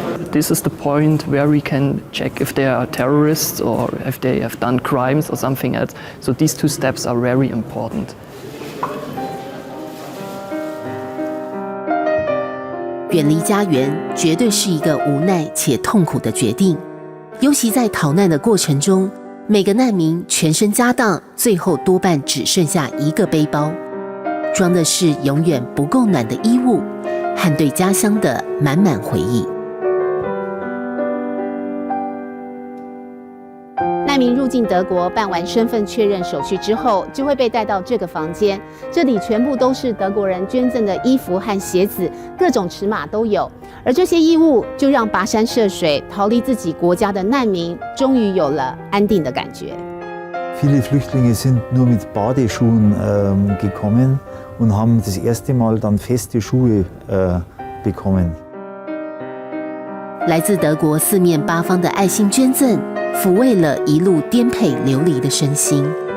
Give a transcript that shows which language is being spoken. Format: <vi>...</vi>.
<en>This is the point where we can check if they are terrorists or if they have done crimes or something else. So these two steps are very important.</en> <zh>远离家园绝对是一个无奈且痛苦的决定，尤其在逃难的过程中，每个难民全身家当最后多半只剩下一个背包，装的是永远不够暖的衣物和对家乡的满满回忆。难民入境德国，办完身份确认手续之后，就会被带到这个房间。这里全部都是德国人捐赠的衣服和鞋子，各种尺码都有。而这些衣物就让跋山涉水逃离自己国家的难民，终于有了安定的感觉。</zh> <de>Viele Flüchtlinge sind nur mit Badeschuhen gekommen und haben das erste Mal dann feste Schuhe bekommen.</de> <zh>来自德国四面八方的爱心捐赠，抚慰了一路颠沛流离的身心。</zh>